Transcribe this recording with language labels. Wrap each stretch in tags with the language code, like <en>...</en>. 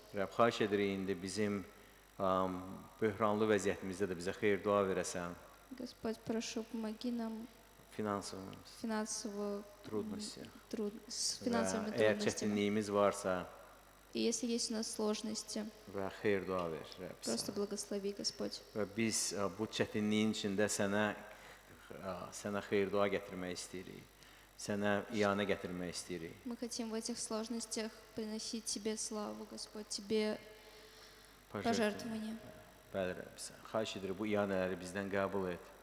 <az>Rəbb, xahiş edirik indi bizim böhranlı vəziyyətimizdə də bizə xeyir dua verəsən.</az> <ru>Господь, прошу, помоги нам</ru> <az>Finansımız,</az> <ru>финансово, с finansовыми</ru> <az>əgər</az> <ru>трудностями.</ru> <az>çətinliyimiz varsa</az> <ru>И если есть у нас sложности,</ru> <az>və xeyir dua ver, Rəbb.</az> <ru>просто благослови, Господь.</ru> <az>Və biz bu çətinliyin içində sənə xeyir dua gətirmək istəyirik. Sənə iyanə gətirmək istəyirik.</az> <ru>Мы хотим в этих сложностях приносить Тебе славу, Господь, Тебе пожертвования.</ru> <az>Bəli, Rəbb, xahiş edirik bu iyanələri bizdən qəbul et.</az>